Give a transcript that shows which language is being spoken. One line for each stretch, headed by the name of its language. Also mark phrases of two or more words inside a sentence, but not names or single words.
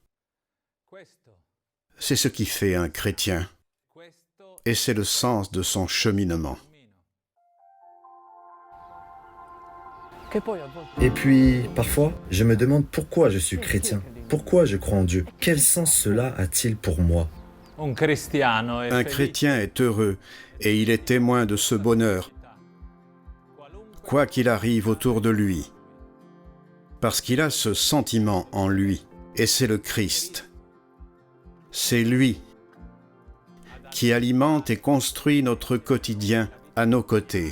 French: C'est ce qui fait un chrétien, et c'est le sens de son cheminement. Et puis, parfois, je me demande pourquoi je suis chrétien, pourquoi je crois en Dieu. Quel sens cela a-t-il pour moi?
Italian: un cristiano è Un felice
French: chrétien est heureux, et il est témoin de ce bonheur, quoi qu'il arrive autour de lui, parce qu'il a ce sentiment en lui, et c'est le Christ. C'est lui qui alimente et construit notre quotidien à nos côtés.